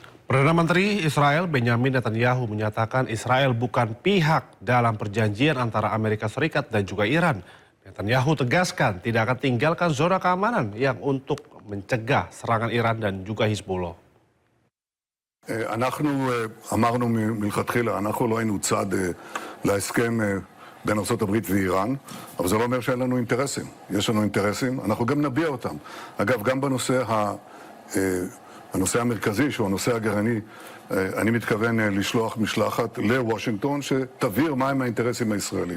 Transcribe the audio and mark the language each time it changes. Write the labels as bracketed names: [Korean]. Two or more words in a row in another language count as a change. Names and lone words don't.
[Indonesian] Perdana Menteri Israel Benjamin Netanyahu menyatakan Israel bukan pihak dalam perjanjian antara Amerika Serikat dan juga Iran. Netanyahu tegaskan tidak akan tinggalkan zona keamanan yang untuk mencegah serangan Iran dan juga Hizbullah. [Hebrew] אנחנו אמרנו מלכתחילה, אנחנו לא היינו צד להסכם בין ארצות הברית ואיראן, אבל זה לא אומר שאין לנו אינטרסים. יש לנו אינטרסים, אנחנו גם נביע אותם. אגב, גם הנושא המרכזי, שהוא הנושא הגרעיני, אני מתכוון לשלוח משלחת לוושינגטון שתבהיר מהם האינטרסים הישראלים.